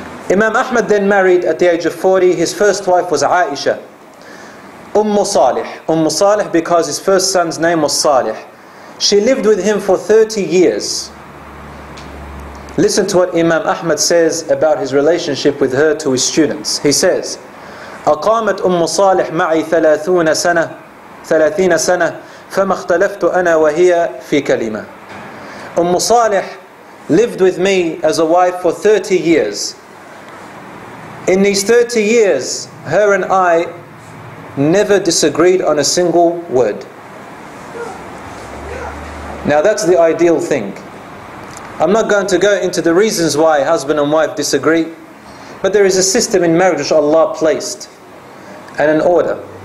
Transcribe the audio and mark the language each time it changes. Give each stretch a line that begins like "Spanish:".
English: Imam Ahmad then married at the age of 40. His first wife was Aisha. Salih Salih because his first son's name was Salih. She lived with him for 30 years. Listen to what Imam Ahmad says about his relationship with her to his students. He says,
Arabic: أقامت صالح معي 30 سنة فما اختلفت أنا وهي في كلمة.
English: Salih lived with me as a wife for 30 years. In these 30 years, her and I never disagreed on a single word. Now that's the ideal thing. I'm not going to go into the reasons why husband and wife disagree, but there is a system in marriage which Allah placed, and an order.